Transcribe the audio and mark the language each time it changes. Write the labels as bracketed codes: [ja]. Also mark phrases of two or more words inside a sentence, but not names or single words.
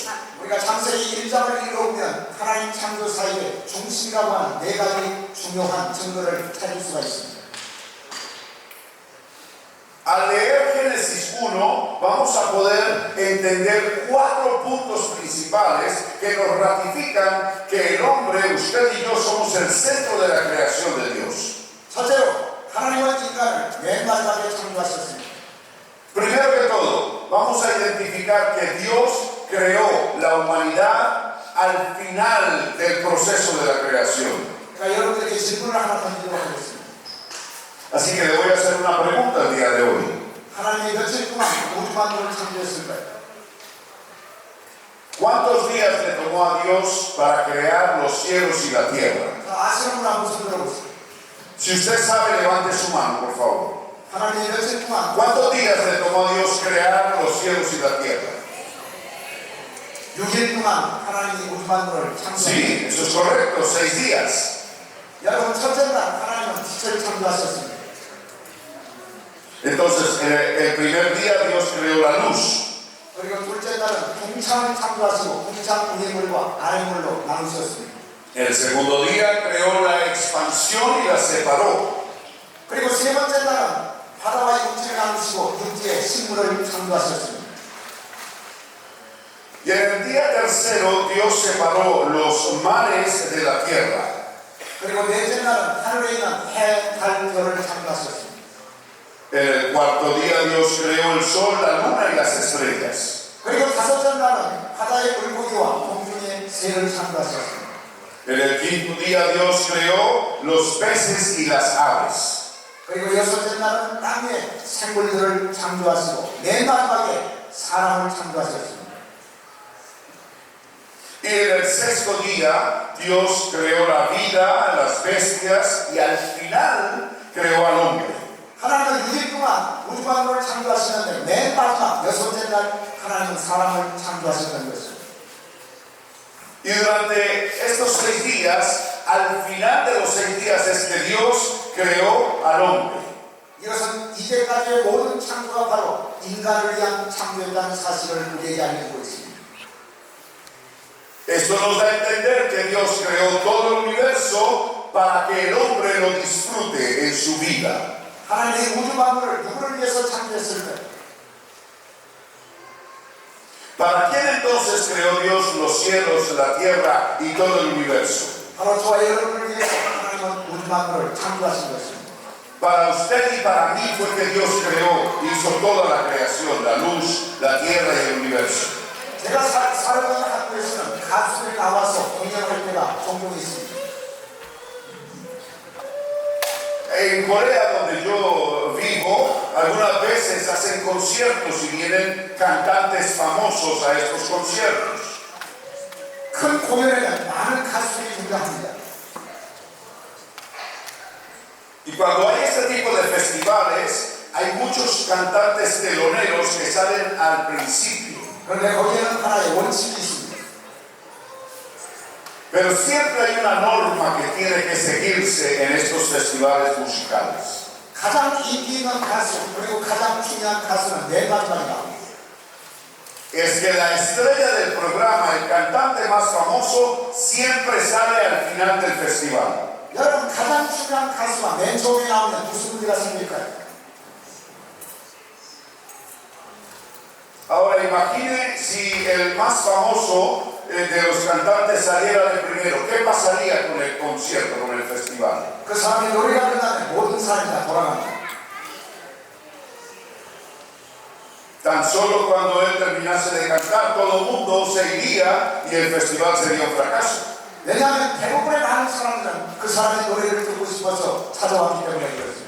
[ko] 우리가 창세기 1장을 읽어보면 하나님 창조 사역의 중심이라고 하는 네 가지 중요한 증거를 찾을 수가 있습니다. [es] Al leer Génesis 1, vamos a poder entender 4 puntos principales que nos ratifican que el hombre, usted y yo, somos el centro de la creación de Dios. [ko] 첫째로 하나님은 인간을 맨 마지막에 창조하셨습니다. [es] Primero que todo, vamos a identificar que Dios creó la humanidad al final del proceso de la creación. [ko] 그러니까 여러분들에게 질문을 하나 던지도록 하겠습니다. [es] Así que le voy a hacer una pregunta el día de hoy. [ko] 하나님이 며칠 동안 우주 만물을 창조했을까요? [es] ¿Cuántos días le tomó a Dios para crear los cielos y la tierra? [ko] 자, 아시는 분 한번 손 들어보세요. [es] Si usted sabe, levante su mano, por favor. [ko] 하나님이 며칠 동안 [es] ¿Cuántos días le tomó a Dios crear los cielos y la tierra? [ko] 6일 동안 하나님이 우주 만물을 창조했습니다. [es] Sí, eso es correcto, 6 días. [ko] 여러분, 첫째 날 하나님은 빛을 창조하셨습니다. [es] Entonces, el primer día Dios creó la luz. [ko] 그리고 둘째 날은 공창을 창조하시고 공창 위물과 아래물로 나누셨습니다. [es] El segundo día creó la expansión y la separó. [ko] 그리고 세 번째 날은 바다와 육지를 나누시고 육지에 식물을 창조하셨습니다. [es] Y en el día tercero Dios separó los mares de la tierra. [ko] 그리고 넷째 날은 하늘에 있는 해, 달, 별을 창조하셨습니다. [es] En el cuarto día Dios creó el sol, la luna y las estrellas. [ko] 그리고 다섯째 날은 바다의 물고기와 공중의 새를 창조하셨습니다. [es] En el quinto día Dios creó los peces y las aves. [ko] 그리고 여섯째 날은 땅의 생물들을 창조하시고 맨 마지막에 사람을 창조하셨습니다. [es] Y en el sexto día Dios creó la vida, las bestias y al final creó al hombre. [ko] 하나님은 6일 동안 우주 만물을 창조하시는데 맨 마지막 여섯째 날 하나님은 사람을 창조하셨다는 것입니다. [es] Y durante estos 6 días, al final de los 6 días es que Dios creó al hombre. [ko] 이것은 이제까지의 모든 창조가 바로 인간을 위한 창조였다는 사실을 우리에게 알려주고 있습니다. [es] Esto nos da a entender que Dios creó todo el universo para que el hombre lo disfrute en su vida. [ko] 하나님이 우주 만물을 누구를 위해서 창조했을까요? [es] ¿Para quién entonces creó Dios los cielos, la tierra y todo el universo? [ko] 바로 저와 여러분을 위해서 하나님은 우주 만물을 창조하신 것입니다. [es] Para usted y para mí fue que Dios creó, hizo toda la creación, la luz, la tierra y el universo. [ko] 제가 살아가는 학교에서는 가수들이 나와서 공연할 때가 종종 있습니다. [es] En Corea, donde yo vivo, algunas veces hacen conciertos y vienen cantantes famosos a estos conciertos. [ko] 큰 공연에는 많은 가수들이 등장합니다. [es] Y cuando hay este tipo de festivales, hay muchos cantantes teloneros que salen al principio. [ko] 그런데 거기에는 하나의 원칙이 있습니다. [es] Pero siempre hay una norma que tiene que seguirse en estos festivales musicales. [ko] 가장 인기 있는 가수 그리고 가장 중요한 가수는 맨 마지막에 나옵니다. [es] Es que la estrella del programa, el cantante más famoso, siempre sale al final del festival. [ko] 여러분, 가장 중요한 가수가 맨 처음에 나오면 무슨 문제가 생길까요? [es] Ahora imagine si el más famoso de los cantantes saliera de primero. ¿Qué pasaría con el concierto, con el festival? [ko] 그 사람이 노래가 끝나면 모든 사람이 다 돌아갑니다. [es] Tan solo cuando él terminase de cantar, todo el mundo se iría y el festival sería un fracaso. [ko] 왜냐하면 대부분의 많은 사람들은 그 사람의 노래를 듣고 싶어서 찾아왔기 때문에 그렇습니다.